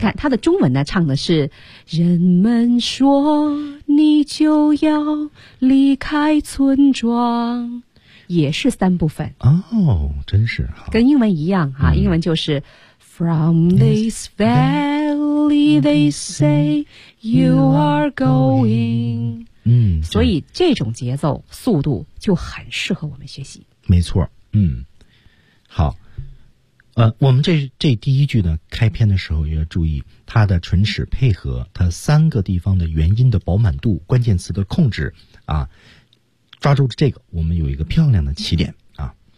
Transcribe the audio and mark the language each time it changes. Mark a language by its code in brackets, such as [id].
[zh] 看它的中文呢，唱的是人们说你就要离开村庄，也是三部分哦，真是好，跟英文一样哈。嗯，英文就是 [en] From this valley they say you are going。嗯， [zh] 所以这种节奏速度就很适合我们学习。没错。嗯，好。我们这第一句呢，开篇的时候也要注意它的唇齿配合，它三个地方的元音的饱满度，关键词的控制啊，抓住这个，我们有一个漂亮的起点啊。